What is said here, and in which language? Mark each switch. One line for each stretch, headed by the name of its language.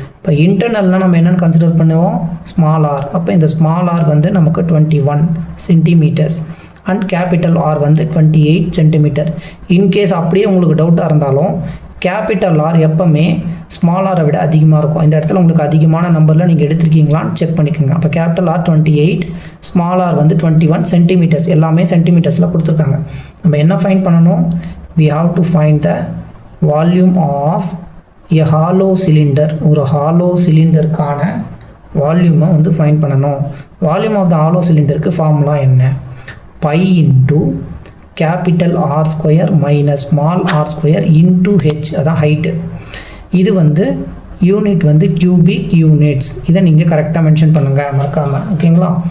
Tamil: இப்போ இன்டர்னல்னால் நம்ம என்னென்னு கன்சிடர் பண்ணுவோம்? Small R. அப்போ இந்த ஸ்மால் ஆர் நமக்கு 21 centimetres and capital R 28 centimetre. In case அப்படியே உங்களுக்கு டவுட்டாக இருந்தாலும் கேபிட்டல் ஆர் எப்போவுமே ஸ்மால் ஆரை விட அதிகமாக இருக்கும். இந்த இடத்துல உங்களுக்கு அதிகமான நம்பரில் நீங்கள் எடுத்துருக்கீங்களான்னு செக் பண்ணிக்கோங்க. அப்போ capital R 28, small R 21 centimetres. எல்லாமே சென்டிமீட்டர்ஸில் கொடுத்துருக்காங்க. நம்ம என்ன ஃபைண்ட் பண்ணணும்?
English: we have to find the volume of a hollow cylinder.
Tamil: ஒரு ஹாலோ சிலிண்டருக்கான வால்யூமை ஃபைண்ட் பண்ணணும். வால்யூம் ஆஃப் த ஹாலோ சிலிண்டருக்கு ஃபார்முலா என்ன? Pi into capital R square minus small R square into H. அதான் ஹைட்டு. இது யூனிட் கியூபிக் யூனிட்ஸ். இதை நீங்கள் கரெக்டாக மென்ஷன் பண்ணுங்கள், மறக்காமல், ஓகேங்களா?